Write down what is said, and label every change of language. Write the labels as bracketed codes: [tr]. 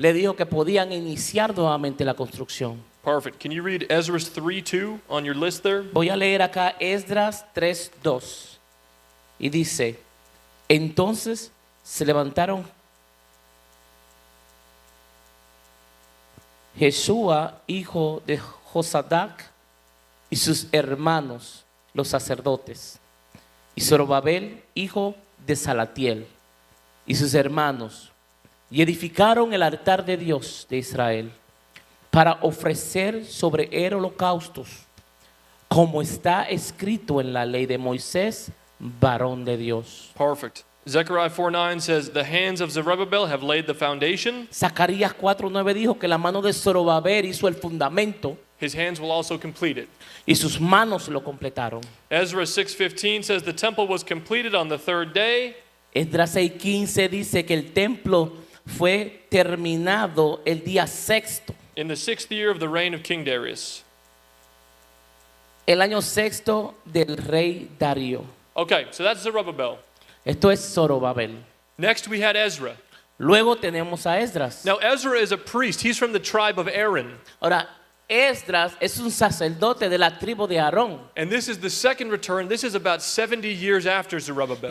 [es] le dijo que podían iniciar nuevamente la construcción. [en] Perfect. Can you read Ezra 3:2 on your list there? [es] Voy a leer acá Esdras 3:2 y dice: entonces se levantaron Jesúa, hijo de Josadac, y sus hermanos, los sacerdotes, y Zorobabel, hijo de Salatiel, y sus hermanos, y edificaron el altar de Dios de Israel para ofrecer sobre él holocaustos, como está escrito en la ley de Moisés, varón de Dios. [en] Perfect. Zechariah 4:9 says, the hands of Zerubbabel have laid the foundation. [es] Zacarías 4:9 dijo que la mano de Zorobabel hizo el fundamento [en] His hands will also complete it. [es] y sus manos lo completaron. [en] Ezra 6:15 says the temple was completed on the third day. [es] Esdras 6:15 dice que el templo fue terminado el día sexto, [en] In the 6th year of the reign of King Darius. [es] el año sexto del rey Darío. [en] Okay, so that's Zerubbabel. [es] Esto es Zorobabel. [en] Next we had Ezra. [es] Luego tenemos a Esdras. [en] Now Ezra is a priest. He's from the tribe of Aaron. [es] Ahora, Esdras es un sacerdote de la tribu de Aarón. [en] And this is the second return. This is about 70 years after Zerubbabel.